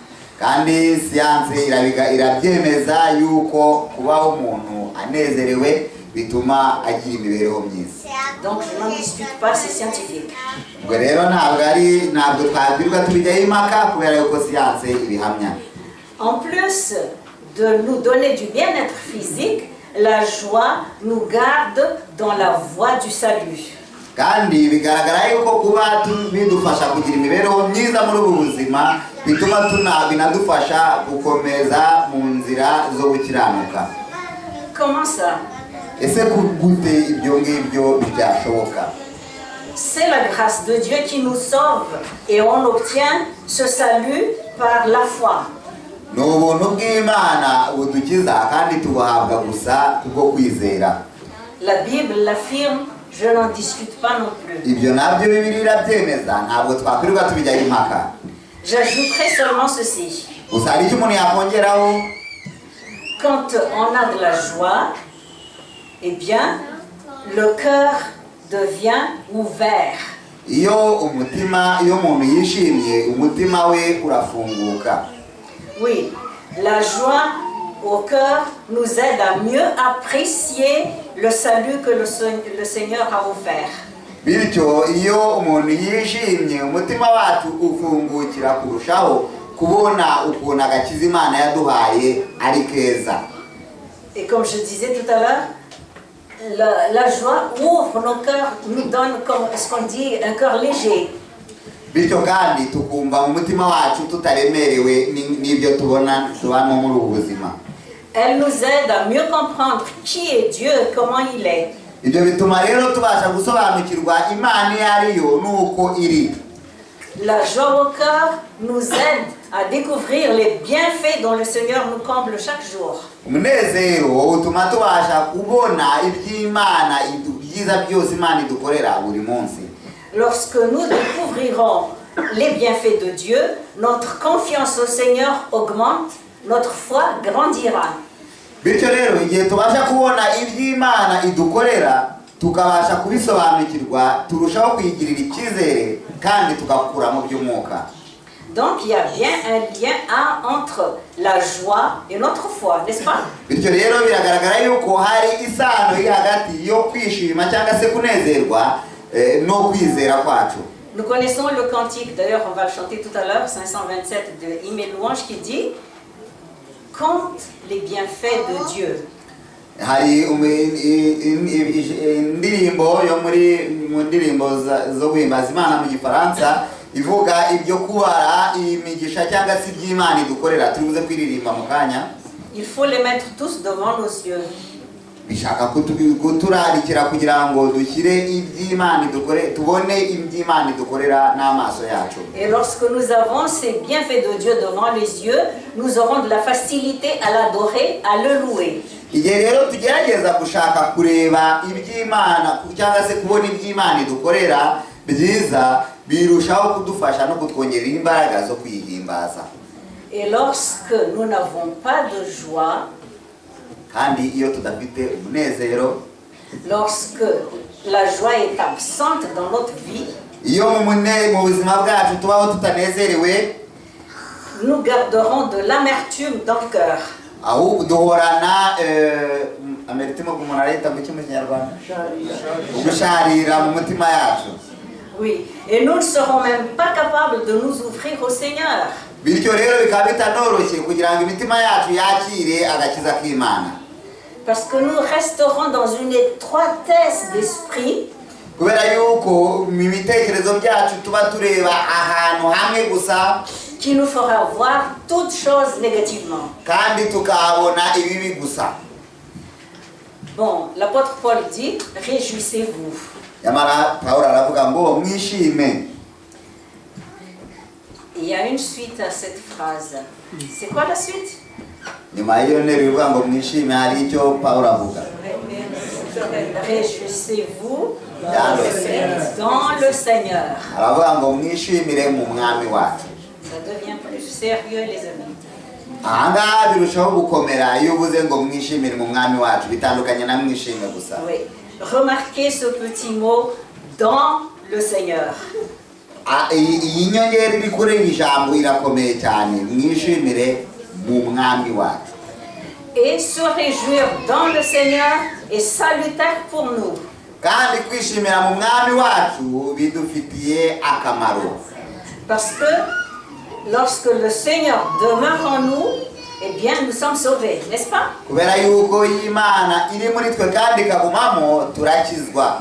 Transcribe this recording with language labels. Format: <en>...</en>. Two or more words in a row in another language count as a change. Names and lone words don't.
<fr>Donc je n'en discute pas, c'est scientifique. En plus de nous donner du bien-être physique, la joie nous garde dans la voie du salut.</fr> <rw>Kandi bigaragara yuko kuba bidufasha kugira imibereho myiza muri ubu buzima bituma binadufasha gukomeza mu nzira zo gukiranuka.</rw> <fr>Comment ça?</fr> <rw>Ese gute ibyo ngibyo byashoboka?</rw> <fr>C'est la grâce de Dieu qui nous sauve et on obtient ce salut par la foi.</fr> <rw>N'ubuntu bw'Imana budukiza kandi tubuhabwa gusa kubwo kwizera.</rw> <fr>La Bible l'affirme, je n'en discute pas non plus.</fr> <rw>Ibyo nabyo Bibiliya irabyemeza ntabwo twakwirirwa tubijyaho impaka.</rw> <fr>J'ajouterai seulement ceci.</fr> <rw>Gusa hari icyo umuntu yakongeraho.</rw> <fr>Quand on a de la joie, eh bien, le cœur devient ouvert.</fr> <rw>Iyo umuntu yishimye umutima we urafunguka.</rw> <fr>Oui, la joie au cœur nous aide à mieux apprécier le salut que le Seigneur a offert.</fr> <rw>bityo iyo umuntu yishimye umutima wacu ufungukira kurushaho kubona ukuntu agakiza Imana yaduhaye ari keza.</rw> <fr>Et comme je disais tout à l'heure, la joie ouvre nos cœurs, nous donne, comme ce qu'on dit, un cœur léger.</fr> <rw>bityo kandi tukumva mu mutima wacu tutaremerewe n'ibyo tubona muri ubu buzima.</rw> <fr>Elle nous aide à mieux comprendre qui est Dieu, comment il est.</fr> <rw>Ibyo bituma rero tubasha gusobanukirwa Imana iyo ariyo n'uko iri.</rw> <fr>La joie au cœur nous aide à découvrir les bienfaits dont le Seigneur nous comble chaque jour.</fr> <rw>Umunezero utuma tubasha kubona iby'Imana ibyiza byose Imana idukorera buri munsi.</rw> <fr>Lorsque nous découvrirons les bienfaits de Dieu, notre confiance au Seigneur augmente, notre foi grandira.</fr> <rw>Bityo rero igihe tubasha kubona iby'Imana idukorera tukabasha kubisobanukirwa turushaho kwigirira icyizere kandi tugakura mu by'umwuka.</rw> <fr>Donc il y a bien un lien entre la joie et notre foi, n'est-ce pas?</fr> <rw>Bityo rero biragaragara yuko hari isano iri hagati yo kwishima cyangwa se kunezerwa no kwizera kwacu.</rw> <fr>Nous connaissons le cantique, d'ailleurs on va le chanter tout à l'heure, 527 de Hymne et Louange qui dit « Compte les bienfaits de Dieu ».</fr> <rw>Hari indirimbo yo mu ndirimbo zo guhimbaza Imana mu Gifaransa ivuga ibyo kubara imigisha cyangwa se iby'Imana idukorera turibuze kwiririmba mu kanya.</rw> <fr>Il faut les mettre tous devant nos yeux.</fr> <rw>Bishaka kuturarikira kugira ngo dushyire iby'Imana idukorera tubone iby'Imana idukorera n'amaso yacu.</rw> <fr>Et lorsque nous avons ces bienfaits de Dieu devant les yeux, nous aurons de la facilité à l'adorer, à le louer.</fr> <rw>Igihe rero tugerageza gushaka kureba iby'Imana cyangwa se kubona iby'Imana idukorera byiza birushaho kudufasha no kutwongerera imbaraga zo kwihimbaza.</rw> <fr>Et lorsque nous n'avons pas de joie,</fr> <rw>kandi iyo tudafite umunezero,</rw> <fr>lorsque la joie est absente dans notre vie,</fr> <rw>iyo mu buzima bwacu tubaho tutanezerewe,</rw> <fr>nous garderons de l'amertume dans le cœur.</fr> <rw>ahubwo duhorana amertume umuntu areta mu Kinyarwanda gusharira mu mutima yacu.</rw> <fr>Oui, et nous ne serons même pas capables de nous ouvrir au Seigneur.</fr> <rw>Bityo rero bikaba bitanoroshye kugira ngo imitima yacu yakire agakiza k'Imana.</rw> <fr>Parce que nous resterons dans une étroitesse d'esprit.</fr> <rw>Kubera yuko mu bitekerezo byacu tuba tureba ahantu hamwe gusa,</rw> <fr>qui nous fera voir toutes choses négativement.</fr> <rw>kandi tukahabona ibibi gusa.</rw> <fr>Bon, l'apôtre Paul dit, réjouissez-vous.</fr> <rw>Yamara Pawulo aravuga ngo mwishime.</rw> <fr>Il y a une suite à cette phrase. C'est quoi la suite?</fr> <rw>Nyuma y'iyo nteruro ivuga ngo mwishime hari icyo Pawulo avuga.</rw> <fr>Réjouissez-vous dans le Seigneur.</fr> <rw>Aravuga ngo mwishimire mu mwami wacu.</rw> <fr>Ça devient plus sérieux, les amis.</fr> <rw>Ahangaha birushaho gukomera iyo uvuze ngo mwishimire mu mwami wacu bitandukanye na mwishime gusa.</rw> <fr>Oui. Remarquez ce petit mot dans le Seigneur.</fr> <rw>Iyi nyongera iri kuri iri jambo irakomeye cyane, mwishimire mu mwami wacu.</rw> <fr>Et se réjouir dans le Seigneur est salutaire pour nous.</fr> <rw>Kandi kwishimira mu mwami wacu bidufitiye akamaro.</rw> <fr>Parce que lorsque le Seigneur demeure en nous, eh bien nous sommes sauvés, n'est-ce pas?</fr> <rw>Kubera yuko Imana iri muri twe kandi ikagumamo turakizwa.</rw>